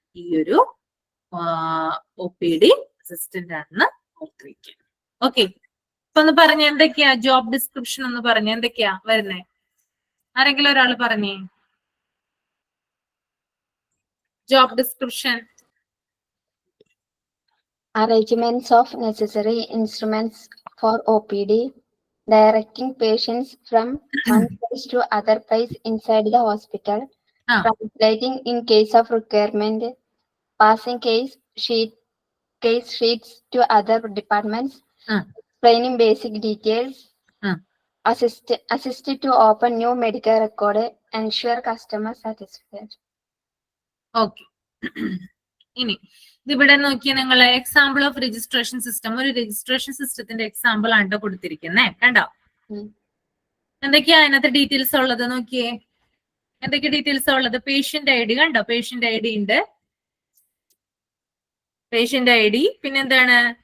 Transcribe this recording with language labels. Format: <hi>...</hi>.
<ml>ഈ ഒരു OPD assistant ആണെന്ന് ഓർത്തിരിക്കുക. ഓക്കെ, ഇപ്പൊ ഒന്ന് പറഞ്ഞ എന്തൊക്കെയാ ജോബ് ഡിസ്ക്രിപ്ഷൻ എന്ന് പറഞ്ഞ എന്തൊക്കെയാ വരുന്നേ? ആരെങ്കിലും ഒരാൾ പറഞ്ഞേ job description.</ml> <en>Arrangements of necessary instruments for OPD, directing patients from one place to other place inside the hospital, translating in case of requirement, passing case sheets to other departments, explaining basic details, assist to open new medical record, ensure customer satisfaction. Okay.</en> <ml>ഇനി ഇതിവിടെ നോക്കിയാൽ നിങ്ങൾ example of registration system, ഒരു registration സിസ്റ്റത്തിന്റെ example ആണ് കൊടുത്തിരിക്കുന്നേ. കണ്ടോ എന്തൊക്കെയാ അതിനകത്ത് ഡീറ്റെയിൽസ് ഉള്ളത് നോക്കിയേ. എന്തൊക്കെ ഡീറ്റെയിൽസ് ഉള്ളത്? പേഷ്യന്റ് ഐ ഡി കണ്ടോ, പേഷ്യന്റ് ഐ ഡി ഉണ്ട്, പേഷ്യന്റ് ഐ ഡി. പിന്നെന്താണ്?</ml>